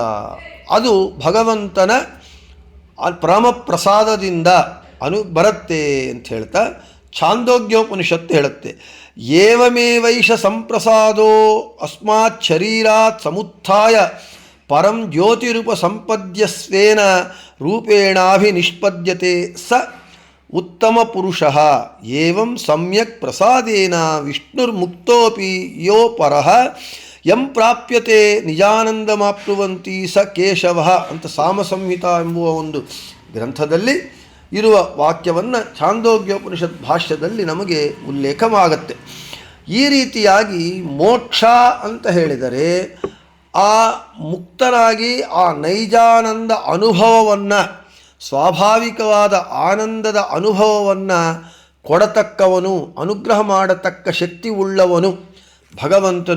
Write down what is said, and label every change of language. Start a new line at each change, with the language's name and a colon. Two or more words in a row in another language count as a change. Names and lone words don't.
Kannada: ಅದು ಭಗವಂತನ ಪರಮ ಪ್ರಸಾದದಿಂದ ಬರುತ್ತೆ ಅಂತ ಹೇಳ್ತಾ ಛಾಂದೋಗ್ಯೋಪನಿಷತ್ತು ಹೇಳುತ್ತೆ.
Sanskrit: ಏವಮೇವೈಷ ಸಂಪ್ರಸಾದೋ ಅಸ್ಮಾತ್ ಶರೀರಾತ್ ಸಮುತ್ಥಾಯ ಪರಂ ಜ್ಯೋತಿರೂಪ ಸಂಪದ್ಯಸ್ವೇನ ರೂಪೇಣಾಭಿನಿಷ್ಪದ್ಯತೆ ಸ ಉತ್ತಮ ಪುರುಷಃ ಏವಂ ಸಮ್ಯಕ್ ಪ್ರಸಾದೇನ ವಿಷ್ಣುರ್ಮುಕ್ತೋಪಿ ಯೋ ಪರಃ ಯಂ ಪ್ರಾಪ್ಯತೆ ನಿಜಾನಂದಮಾಪ್ನುವಂತಿ ಸ ಕೇಶವಃ
Kannada: ಅಂತ ಸಾಮಸಂಹಿತ ಎಂಬುವ ಒಂದು ಗ್ರಂಥದಲ್ಲಿ ಇರುವ ವಾಕ್ಯವನ್ನು ಛಾಂದೋಗ್ಯೋಪನಿಷತ್ ಭಾಷ್ಯದಲ್ಲಿ ನಮಗೆ ಉಲ್ಲೇಖವಾಗತ್ತೆ. ಈ ರೀತಿಯಾಗಿ ಮೋಕ್ಷ ಅಂತ ಹೇಳಿದರೆ ಆ ಮುಕ್ತನಾಗಿ ಆ ನೈಜಾನಂದ ಅನುಭವವನ್ನು, ಸ್ವಾಭಾವಿಕವಾದ ಆನಂದದ ಅನುಭವವನ್ನು ಕೊಡತಕ್ಕವನು, ಅನುಗ್ರಹ ಮಾಡತಕ್ಕ ಶಕ್ತಿ ಉಳ್ಳವನು ಭಗವಂತನು.